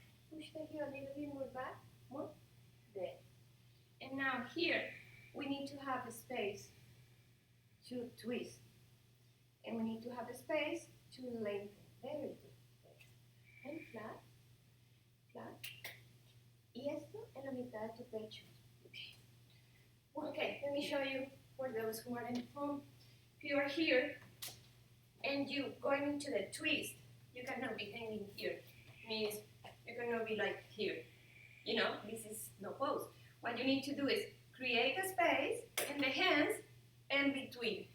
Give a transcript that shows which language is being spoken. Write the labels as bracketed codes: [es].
[en] Push the heel a little bit more back. More. There. And now here, we need to have a space to twist. And we need to have a space to lengthen. Very good. There. And flat. Flat. [es] Y esto en la mitad de tu pecho. [en] Okay. Okay, let me show you for those who are at home. If you are here and you going into the twist, you cannot be hanging here. Means you cannot be like here. You know, this is no pose. What you need to do is create a space in the hands and between.